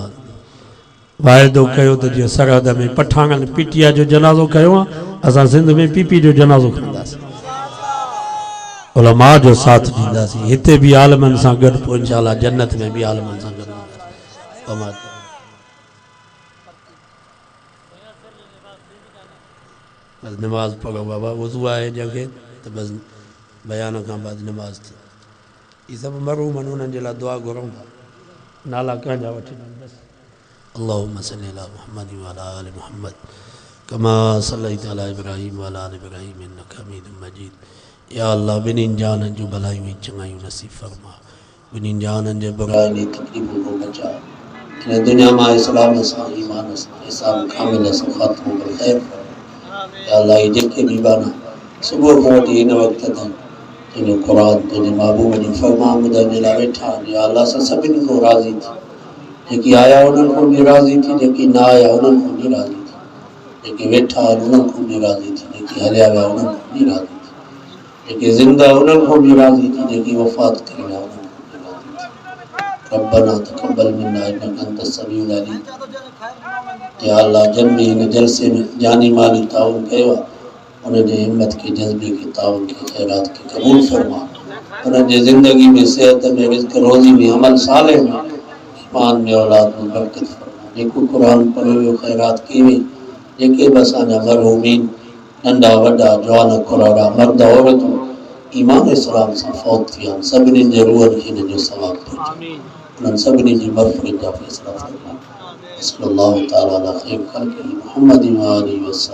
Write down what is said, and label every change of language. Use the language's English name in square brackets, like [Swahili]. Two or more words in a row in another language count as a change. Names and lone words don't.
[Sindhi] वाइदो कयो त जीअं सरहद में पठाननि पीटीआ जो जनाज़ो कयो आहे, असां सिंध में पीपी जो जनाज़ो खणंदासीं, उलमा जो साथ ॾींदासीं, हिते बि आलमनि सां गॾु, पोइ इंशाअल्लाह जन्नत में बि आलमनि सां गॾु हूंदासीं। बस नमाज पढ़ो बाबा, वज़ू आहे जंहिंखे त बस बयान खां बाद नमाज थी। ये सब मरूम उन्हनि जे लाइ दुआ घुरूं था, नाला कंहिंजा वठंदा बस। [Arabic] اللهم صل على محمد وعلى آل محمد كما صليت على إبراهيم وعلى آل إبراهيم إنك حميد مجيد. يا الله [Sindhi] बिन्हिनि जाननि जूं भलायूं ऐं चङायूं नसीब फरमा, बिन्हिनि जाननि जे बुराइयुनि ऐं तकलीफ़ुनि खां बचा, हिन दुनिया मां इस्लाम सां ईमान सां हिसाब कामिल सां ख़ात्मो करे ख़ैर फरमा। [Arabic] يا الله [Sindhi] जेके बि बाना सुबुह खां वठी हिन वक़्त ताईं तुंहिंजो क़ुरान तुंहिंजे महबूब जी फ़रमान ॿुधण जे लाइ वेठा आहिनि, [Arabic] يا الله [Sindhi] सां सभिनी खां राज़ी थी, जेकी आया उन्हनि खां बि राज़ी थी, जेकी न आया उन्हनि खां बि राज़ी थी, जेके वेठा आहिनि उन्हनि खां बि राज़ी थी, जेके हलिया विया उन्हनि खां बि राज़ी थी, जेके ज़िंदा उन्हनि खां बि राज़ी थी, जेकी वफ़ात करे विया उन्हनि खां बि राज़ी थी। [Arabic] ربنا تقبل منا إنك أنت السميع العليم. يا الله [Sindhi] जन भी हिन जलसे में जानी माली ताउन कयो आहे, उनजे हिम्मत के जज्बे के ताउन के खैरात के कबूल फरमा, उनजे ज़िंदगी में सेहत में रिज़्क रोज़ी में अमल साले में ईमान में औलाद में बरकत फरमा। जेको कुरान पढ़ियो खैरात की हुई, जेके बि असांजा मरहूमीन नंढा वॾा जवान कुराड़ा मर्द औरतूं ईमान इस्लाम सां फौत थी आहिनि, सभिनी जे रूहनि खे हिन जो सवाबु पहुचे, उन्हनि सभिनी जी मग़फ़िरत जा फ़ैसिला फरमा। [Arabic] صلى الله تعالى على خير خلقه محمد وآله وسلم.